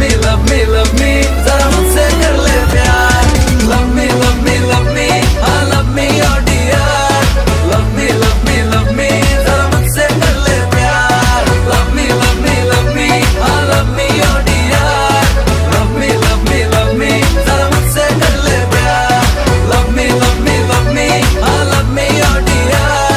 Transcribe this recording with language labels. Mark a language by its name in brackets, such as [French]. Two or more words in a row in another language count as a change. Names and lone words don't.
[English] love me, [Hindi] जरा मुझसे कर ले प्यार। [English] Love me, [Hindi] हाँ [English] love me oh dear। Love me, [Hindi] जरा मुझसे कर ले प्यार। [English] Love me, हाँ love me oh dear। Love me, [Hindi] जरा मुझसे कर ले प्यार। [English] Love me, हाँ love me oh dear।